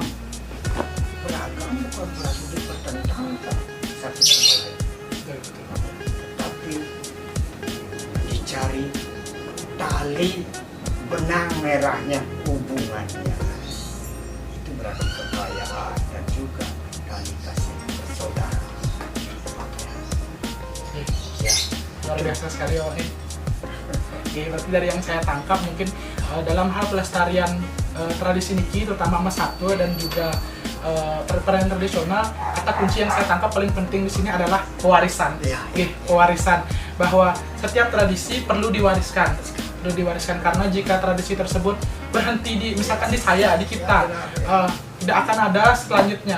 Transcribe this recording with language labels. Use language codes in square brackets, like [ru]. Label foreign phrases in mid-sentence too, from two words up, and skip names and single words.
[id] Beragam bukan berarti dipertentangkan satu sama lain, tapi dicari tali benang merahnya hubungannya. Itu berarti kekayaan dan juga tali kasih bersaudara. Ya, Luar biasa sekali Pak. Oke, berarti dari yang saya tangkap mungkin dalam hal pelestarian tradisi niki terutama mesatwa dan juga permainan tradisional, kata kunci yang saya tangkap paling penting di sini adalah pewarisan. Ya, Oke, pewarisan bahwa setiap tradisi perlu diwariskan karena jika tradisi tersebut berhenti di misalkan di saya, di kita, tidak akan ada selanjutnya.